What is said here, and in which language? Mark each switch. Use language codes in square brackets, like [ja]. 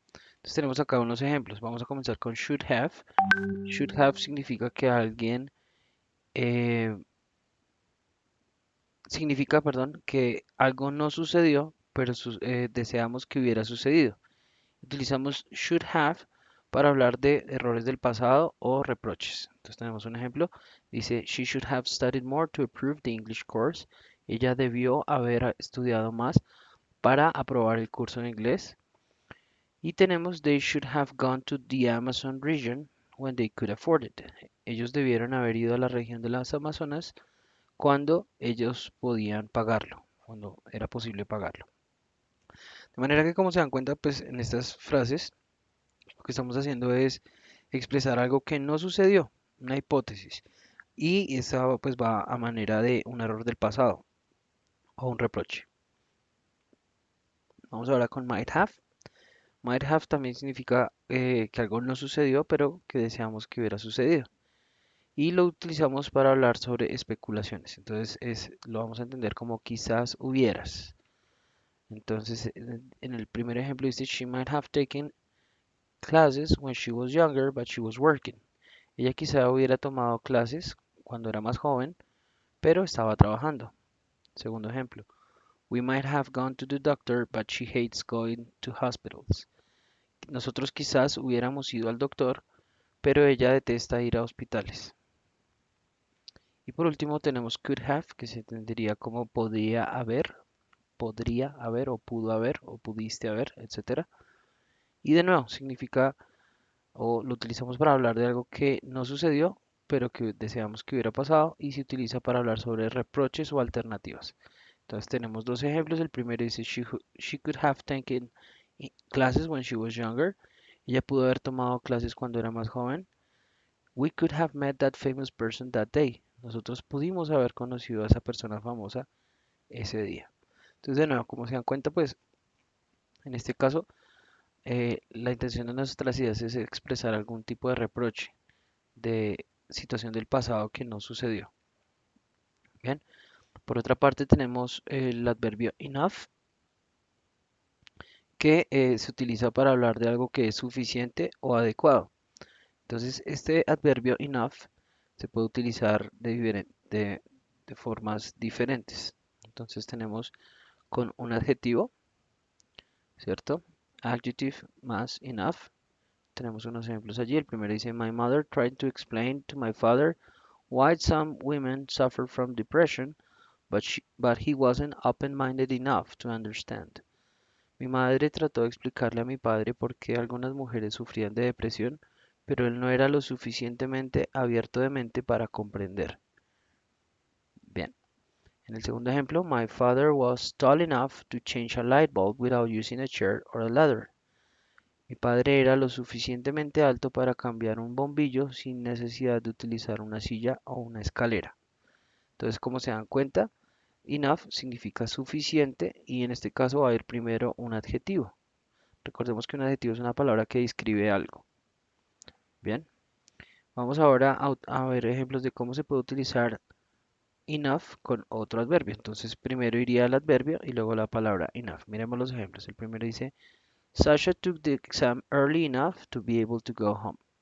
[es] Entonces tenemos acá unos ejemplos. Vamos a comenzar con should have. Should have significa que alguien eh, significa, perdón, que algo no sucedió, pero deseamos que hubiera sucedido. Utilizamos should have para hablar de errores del pasado o reproches. Entonces tenemos un ejemplo. Dice, [en] she should have studied more to approve the English course. [es] Ella debió haber estudiado más para aprobar el curso en inglés. Y tenemos, [en] they should have gone to the Amazon region when they could afford it. [es] Ellos debieron haber ido a la región de las Amazonas cuando ellos podían pagarlo, cuando era posible pagarlo. De manera que, como se dan cuenta, pues en estas frases lo que estamos haciendo es expresar algo que no sucedió, una hipótesis, y esa pues va a manera de un error del pasado o un reproche. Vamos ahora con might have. Might have también significa que algo no sucedió, pero que deseamos que hubiera sucedido. Y lo utilizamos para hablar sobre especulaciones. Entonces lo vamos a entender como quizás hubieras. Entonces, en el primer ejemplo dice, [en] she might have taken classes when she was younger, but she was working. [es] Ella quizá hubiera tomado clases cuando era más joven, pero estaba trabajando. Segundo ejemplo, [en] we might have gone to the doctor, but she hates going to hospitals. [es] Nosotros quizás hubiéramos ido al doctor, pero ella detesta ir a hospitales. Y por último tenemos could have, que se entendería como podría haber o pudiste haber, etcétera. Y de nuevo, significa o lo utilizamos para hablar de algo que no sucedió, pero que deseamos que hubiera pasado y se utiliza para hablar sobre reproches o alternativas. Entonces tenemos dos ejemplos. El primero dice, [en] she could have taken classes when she was younger. [es] Ella pudo haber tomado clases cuando era más joven. [en] We could have met that famous person that day. [es] Nosotros pudimos haber conocido a esa persona famosa ese día. Entonces, de nuevo, como se dan cuenta, pues en este caso, la intención de nuestras ideas es expresar algún tipo de reproche de situación del pasado que no sucedió. Bien, por otra parte tenemos el adverbio enough, que se utiliza para hablar de algo que es suficiente o adecuado. Entonces, este adverbio enough se puede utilizar de formas diferentes. Entonces, tenemos con un adjetivo, ¿cierto? [en] Adjective [es] más [en] enough. [es] Tenemos unos ejemplos allí. El primero dice, [en] My mother tried to explain to my father why some women suffer from depression, but he wasn't open-minded enough to understand. [es] Mi madre trató de explicarle a mi padre por qué algunas mujeres sufrían de depresión, pero él no era lo suficientemente abierto de mente para comprender. Bien, en el segundo ejemplo, [en] My father was tall enough to change a light bulb without using a chair or a ladder. [es] Mi padre era lo suficientemente alto para cambiar un bombillo sin necesidad de utilizar una silla o una escalera. Entonces, como se dan cuenta, enough significa suficiente y en este caso va a ir primero un adjetivo. Recordemos que un adjetivo es una palabra que describe algo. Bien, vamos ahora a ver ejemplos de cómo se puede utilizar enough con otro adverbio. Entonces, primero iría el adverbio y luego la palabra enough. Miremos los ejemplos. El primero dice, [en] Sasha took the exam early enough to be able to go home.